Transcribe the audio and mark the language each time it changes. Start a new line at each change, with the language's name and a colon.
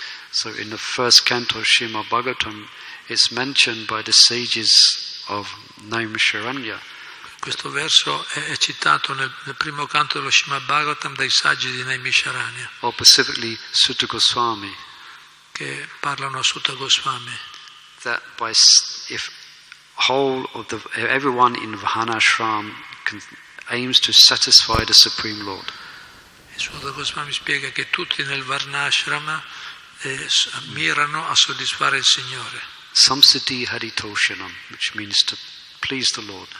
English: So in the first canto of Srimad-Bhagavatam, it's mentioned by the sages of Naimisharanya.
Italian: Questo verso è citato nel primo canto dello Srimad-Bhagavatam dai saggi di Naimisharanya,
English: or specifically Sutta Goswami,
Italian: che parlano a Sutta Goswami,
English: that if everyone in Varnashram aims to satisfy the Supreme Lord.
Italian: Il Sutta Goswami spiega che tutti nel Varnashrama mirano a soddisfare il Signore.
English: Samsiddhi Haritoshanam, which means to please the Lord.